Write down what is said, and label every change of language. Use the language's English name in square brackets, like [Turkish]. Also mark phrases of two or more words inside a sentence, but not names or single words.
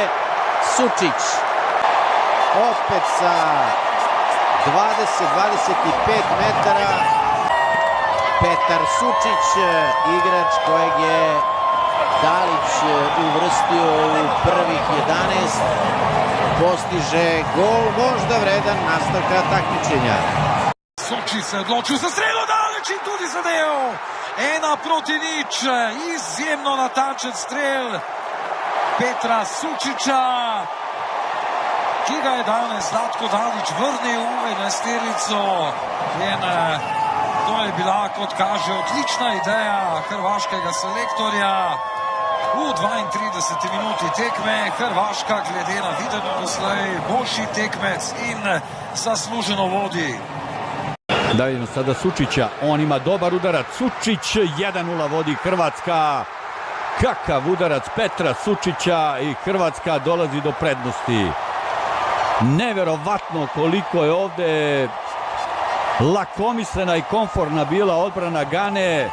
[Croatian] Sučić. Opet sa 20-25 metara. [Serbian] Petar Sučić, igrač kojeg je Dalić uvrstio u prvih 11, postiže gol, možda vredan nastavka takmičenja. [Slovenian] Sučić se odločil za strelo, Dalić in tudi zadev. 1:0, izjemno natančen strel Petra Sučića, ki ga je danes Zlatko Dalić vrnil v enajsterico. To je bila, kot kaže, odlična ideja hrvaškega selektorja. V 32. minuti tekme Hrvaška glede na videno doslej boljši tekmec in zasluženo vodi. [Croatian] Da vidimo sada Sučića, on ima dobar udarac, Sučić, 1:0 vodi Hrvatska. Kakav udarac Petra Sučića i Hrvatska dolazi do prednosti. [Serbian] Neverovatno koliko je ovde lakomislena i komfortna bila odbrana Gane.